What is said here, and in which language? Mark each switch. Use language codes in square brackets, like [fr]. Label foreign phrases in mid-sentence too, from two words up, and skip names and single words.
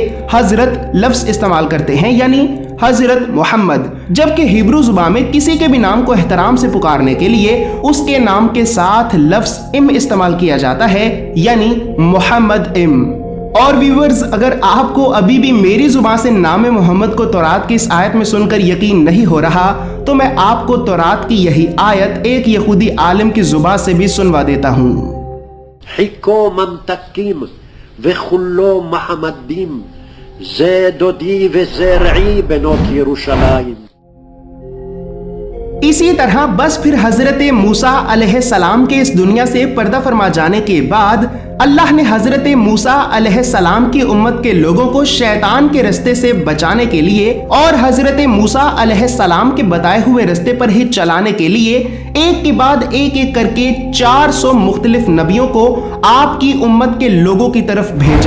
[ur] حضرت لفظ استعمال کرتے ہیں، یعنی حضرت محمد، جبکہ ہیبرو زبان میں کسی کے بھی نام کو احترام سے پکارنے کے لیے اس کے نام کے ساتھ لفظ استعمال کیا جاتا ہے، یعنی محمد اور ویورز، اگر آپ کو ابھی بھی میری زبان سے نام محمد کو تورات کی اس آیت میں سن کر یقین نہیں ہو رہا، تو میں آپ کو تورات کی یہی آیت ایک یہودی عالم کی زبان سے بھی سنوا دیتا ہوں۔ [he] חכו ממתקים וחולו מחמדים זה דודי וזרעי בנות ירושלים. [ur] اسی طرح بس پھر حضرت موسیٰ علیہ السلام کے اس دنیا سے پردہ فرما جانے کے بعد اللہ نے حضرت موسیٰ علیہ السلام کی امت کے لوگوں کو شیطان کے راستے سے بچانے کے لیے اور حضرت موسیٰ علیہ السلام کے بتائے ہوئے راستے پر ہی چلانے کے لیے ایک کے بعد ایک کرکے 400 مختلف نبیوں کو آپ کی امت کے لوگوں کی طرف بھیجا.